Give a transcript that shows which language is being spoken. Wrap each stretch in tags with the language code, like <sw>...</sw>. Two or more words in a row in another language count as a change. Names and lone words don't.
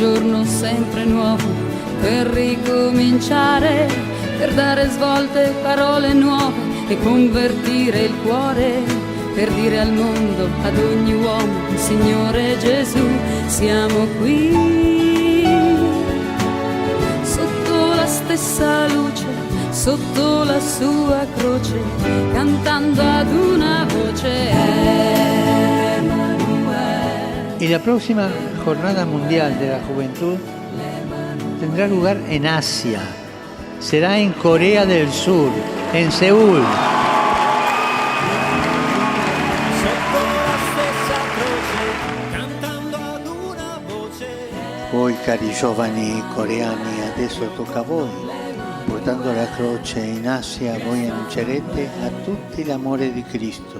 <it>giorno sempre nuovo per ricominciare, per dare svolte, parole nuove e convertire il cuore, per dire al mondo, ad ogni uomo, Signore Gesù, siamo qui, sotto la stessa luce, sotto la sua croce, cantando ad una voce. Emanuele.</it> <es>Y la próxima Jornada Mundial de la Juventud tendrá lugar en Asia. Será en Corea del Sur, en Seúl.</es> <it>Voi cari giovani coreani, adesso tocca a voi. Portando la croce in Asia, voi annuncerete a tutti l'amore di Cristo.</it>